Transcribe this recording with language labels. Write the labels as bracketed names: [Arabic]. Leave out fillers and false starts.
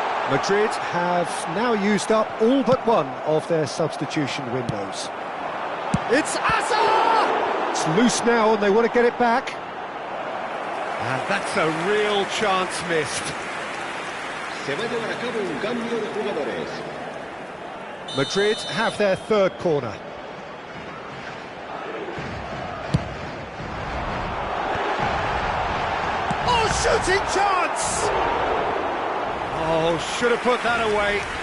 [English] Madrid have now used up all but one of their substitution windows. It's Asa! It's loose now and they want to get it back. And that's a real chance missed. [Spanish] Se va a llevar a cabo un cambio de jugadores. [English] Madrid have their third corner. Oh, shooting chance! Oh, should have put that away.